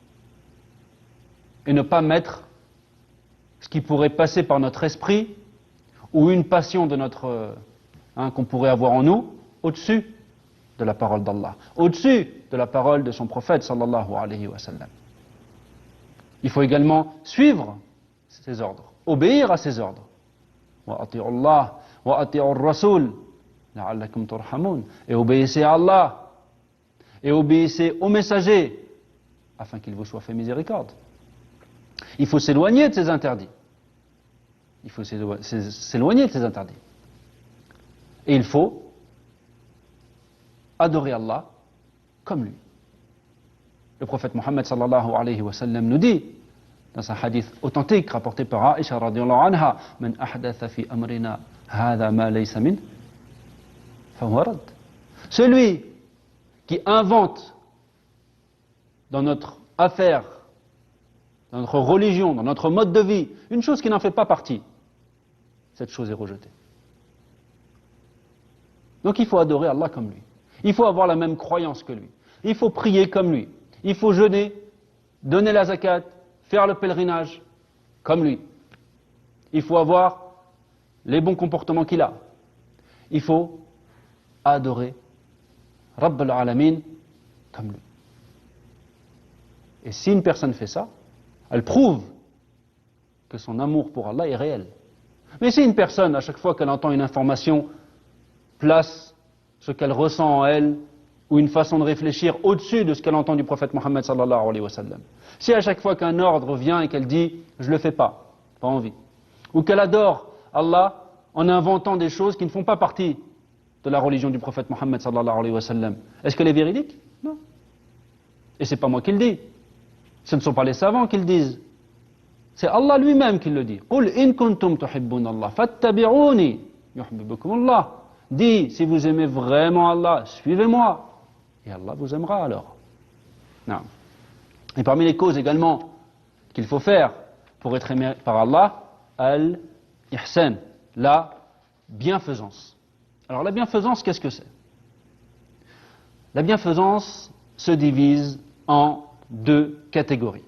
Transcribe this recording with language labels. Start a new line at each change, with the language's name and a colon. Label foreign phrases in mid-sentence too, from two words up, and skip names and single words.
French: Et ne pas mettre ce qui pourrait passer par notre esprit ou une passion de notre qu'on pourrait avoir en nous au-dessus de la parole d'Allah, au-dessus de la parole de son prophète
Arabic: صلى الله عليه وسلم.
French: Il faut également suivre ses ordres, obéir à ses ordres.
Arabic: وأطيعوا الله وأطيعوا الرسول لعلكم ترحمون.
French: Et obéissez à Allah et obéissez aux messagers afin qu'il vous soit fait miséricorde. Il faut s'éloigner de ces interdits. Il faut s'éloigner de ces interdits. Et il faut adorer Allah comme lui. Le prophète Mohammed
Arabic: صلى الله عليه وسلم
French: nous dit dans un hadith authentique rapporté par Aïcha
Arabic: رضي الله عنها, من أحدث في أمرنا هذا ما ليس من فهو رد.
French: Celui qui invente dans notre affaire, dans notre religion, dans notre mode de vie, une chose qui n'en fait pas partie, cette chose est rejetée. Donc il faut adorer Allah comme lui. Il faut avoir la même croyance que lui. Il faut prier comme lui. Il faut jeûner, donner la zakat, faire le pèlerinage comme lui. Il faut avoir les bons comportements qu'il a. Il faut adorer
Arabic: رب العالمين
French: comme lui. Et si une personne fait ça, elle prouve que son amour pour Allah est réel. Mais si une personne, à chaque fois qu'elle entend une information, place ce qu'elle ressent en elle, ou une façon de réfléchir au-dessus de ce qu'elle entend du prophète Mohammed
Arabic: صلى الله عليه وسلم.
French: Si à chaque fois qu'un ordre vient et qu'elle dit « je le fais pas envie », ou qu'elle adore Allah en inventant des choses qui ne font pas partie de la religion du prophète Mohammed
Arabic: صلى الله عليه وسلم,
French: est-ce qu'elle est véridique? Non. Et c'est pas moi qui le dis. Ce ne sont pas les savants qui le disent. C'est Allah lui-même qui le dit.
Arabic: قُلْ إِن كُنْتُمْ تُحِبُّونَ اللَّهَ فَاتَّبِعُونِي يُحْبِبُكُمُ اللَّهُ.
French: Dis, si vous aimez vraiment Allah, suivez-moi. Et Allah vous aimera alors. Non. Et parmi les causes également qu'il faut faire pour être aimé par Allah, al-ihsan, la bienfaisance. Alors la bienfaisance, qu'est-ce que c'est? La bienfaisance se divise en deux catégories.